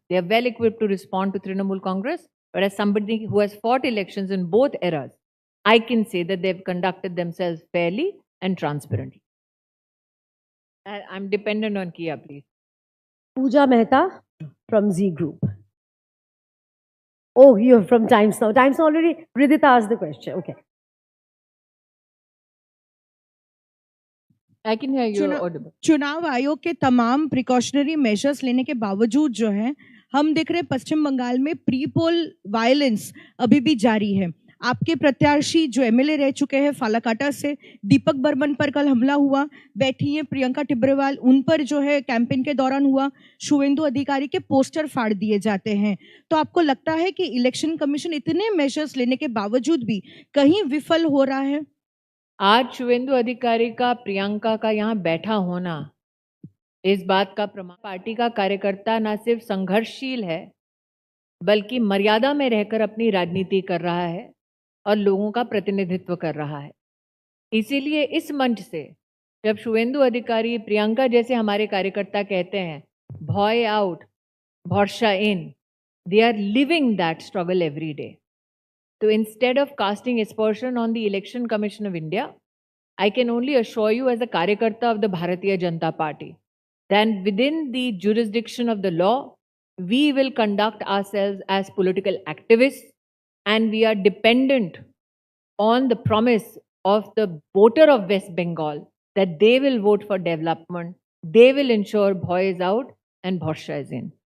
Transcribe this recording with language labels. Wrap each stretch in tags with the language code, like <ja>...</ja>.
<en>They are well equipped to respond to Trinamool Congress, but as somebody who has fought elections in both eras, I can say that they've conducted themselves fairly and transparently. I'm dependent on Kia, please. Pooja Mehta from Z Group. Oh, you're from Times Now. Times Now already. Ridhita asked the question. Okay. I can hear you</en> <hi>चुनाव-</hi> <en>audible.</en> <hi>चुनाव आयोग के तमाम precautionary measures लेने के बावजूद जो है हम देख रहे हैं पश्चिम बंगाल में प्री पोल वायलेंस अभी भी जारी है। आपके प्रत्याशी जो एमएलए रह चुके हैं फालाकाटा से, दीपक बर्मन पर कल हमला हुआ, बैठी हैं प्रियंका टिब्रेवाल, उन पर जो है कैंपेन के दौरान हुआ, शुवेंदु अधिकारी के पोस्टर फाड़ दिए जाते हैं। तो आपको लगता है कि इलेक्शन कमीशन इतने मेजर्स लेने के बावजूद भी कहीं विफल हो रहा है? आज शुवेंदु अधिकारी का प्रियंका का यहाँ बैठा होना इस बात का प्रमाण, पार्टी का कार्यकर्ता न सिर्फ संघर्षशील है बल्कि मर्यादा में रहकर अपनी राजनीति कर रहा है और लोगों का प्रतिनिधित्व कर रहा है। इसीलिए इस मंच से जब शुवेंदु अधिकारी, प्रियंका जैसे हमारे कार्यकर्ता कहते हैं भॉय आउट भरोसा इन,</hi> <en>They are living that struggle every day. So instead of casting aspersion on the Election Commission of India, I can only assure you as a Karyakarta of the Bharatiya Janata Party, then within the jurisdiction of the law, we will conduct ourselves as political activists, and we are dependent on the promise of the voter of West Bengal that they will vote for development, they will ensure Bhoy is out and Bhorsha is in.</en>